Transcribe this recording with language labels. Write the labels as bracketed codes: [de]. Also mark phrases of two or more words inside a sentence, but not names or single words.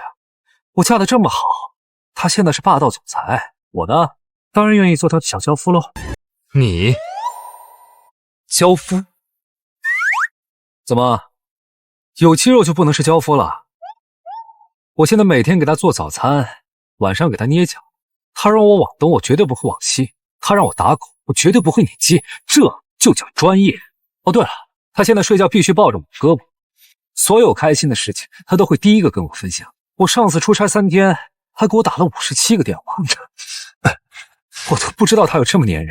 [zh] 我嫁得這麼好，他現在是霸道總裁，我呢當然願意做他的小嬌夫嘍。你嬌夫？怎麼有肌肉就不能是嬌夫了？我現在每天給他做早餐，晚上給他捏腳，他讓我往東，我絕對不會往西。他讓我打狗，我絕對不會擰雞，這就叫專業。哦，對了，他現在睡覺必須抱着我胳膊，所有開心的事情他都會第一個跟我分享。我上次出差3天，還給我打了57個電話，我都不知道他有這麼粘人。